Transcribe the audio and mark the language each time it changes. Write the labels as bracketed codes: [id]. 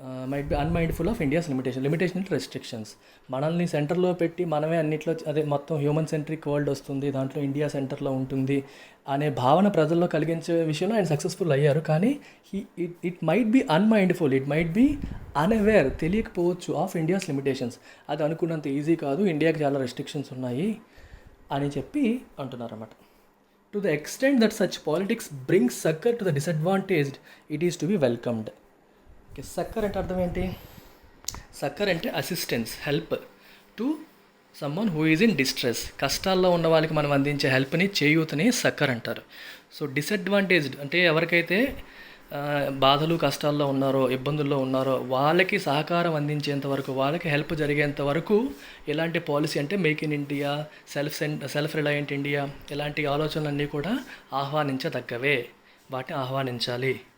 [en] might be unmindful of India's limitation [te] అంటే restrictions. మనల్ని సెంటర్లో పెట్టి మనమే అన్నిట్లో, అదే మొత్తం హ్యూమన్ సెంట్రిక్ వరల్డ్ వస్తుంది, దాంట్లో ఇండియా సెంటర్లో ఉంటుంది అనే భావన ప్రజల్లో కలిగించే విషయంలో ఆయన సక్సెస్ఫుల్ అయ్యారు. [en] కానీ it might be unmindful, it might be unaware, [te] తెలియకపోవచ్చు [en] Of India's limitations. [te] అది అనుకున్నంత ఈజీ కాదు, ఇండియాకి చాలా రెస్ట్రిక్షన్స్ ఉన్నాయి అని చెప్పి అంటున్నారన్నమాట. [en] To the extent that such politics brings succor to the disadvantaged, it is to be welcomed. [te] Okay, succor అంటే అర్థం ఏంటి? సక్కర్ అంటే assistance, [en] Help to someone who is in distress. [te] కష్టాల్లో ఉన్న వాళ్ళకి మనం అందించే హెల్ప్ని, చేయూతని సక్కర్ అంటారు. సో డిసడ్వాంటేజ్డ్ అంటే ఎవరికైతే బాధలు కష్టాల్లో ఉన్నారో, ఇబ్బందుల్లో ఉన్నారో వాళ్ళకి సహకారం అందించేంత వరకు, వాళ్ళకి హెల్ప్ జరిగేంత వరకు ఇలాంటి పాలసీ అంటే make in India, self reliant India, ఇలాంటి ఆలోచనలన్నీ కూడా ఆహ్వానించదగ్గవే, వాటిని ఆహ్వానించాలి.